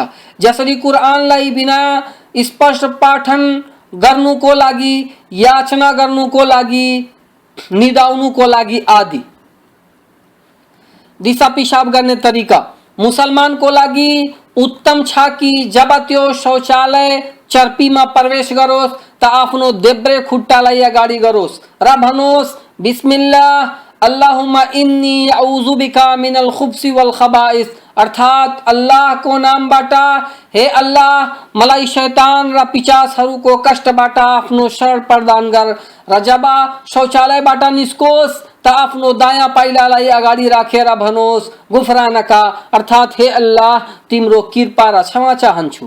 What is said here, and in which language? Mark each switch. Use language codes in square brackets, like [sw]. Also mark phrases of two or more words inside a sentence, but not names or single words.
[ne] जसरी कुरानलाई बिना स्पर्श पाठन गर्नुको लागि, याचना गर्नुको लागि, निदाउनुको लागि आदि। दिशा पिसाब गर्ने तरिका मुसलमानको लागि उत्तम छ कि जब त्यो शौचालय चर्पीमा प्रवेश गरोस् त आफ्नो देब्रे खुट्टालाई अगाडि गरोस् र भनोस् [ar] بسم الله اللهم إني أعوذ بك من الخبث والخبائث, [ne] अर्थात अल्लाहको नामबाट हे अल्लाह मलाई शैतान र पिचासहरूको कष्टबाट आफ्नो शरण प्रदान गर र जब शौचालयबाट निस्कोस् त आफ्नो दायाँ पाइलालाई अगाडि राखेर भनोस् गुफरानका, अर्थात हे अल्लाह तिम्रो कृपा र क्षमा चाहन्छु।